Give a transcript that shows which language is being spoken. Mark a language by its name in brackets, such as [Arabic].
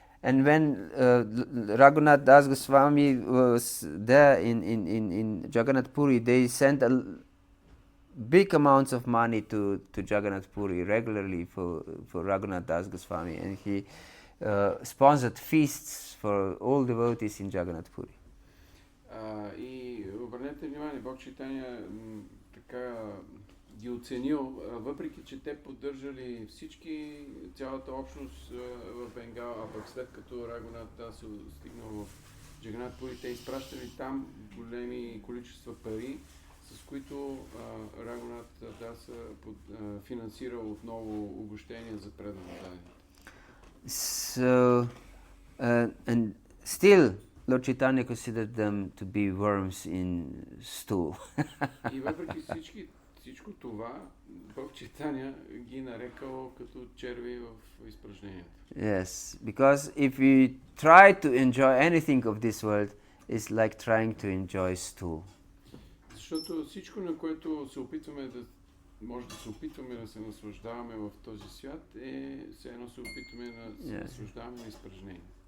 [English] And when Raghunath Das Goswami was there in Jagannath Puri, they sent big amounts of money to Jagannath Puri regularly for Raghunath Das Goswami, and he sponsored feasts for all devotees in Jagannath Puri. [Bulgarian] И обърнете внимание, Бог Чайтания така ги оценил, въпреки че те поддържали всички, цялата общност в Бенгал, а пък след като Рагунат Дас стигнал в Джаганат Пури, те изпращали там големи количества пари, с които Рагунат Дас финансирал отново обогщения за предано дадените. [English] So, and still Lord Chaitanya considered them to be worms in stool. [Bulgarian] И въпреки всичко това, Бог Чайтания ги нарекал като черви в изпражнението. [English] Yes, because if we try to enjoy anything of this world, it's like trying to enjoy stool. [Bulgarian] Защото всичко, на което се опитваме може да се опитваме да се наслаждаваме в този свят, все едно се опитваме да се наслаждаваме на изпражнение.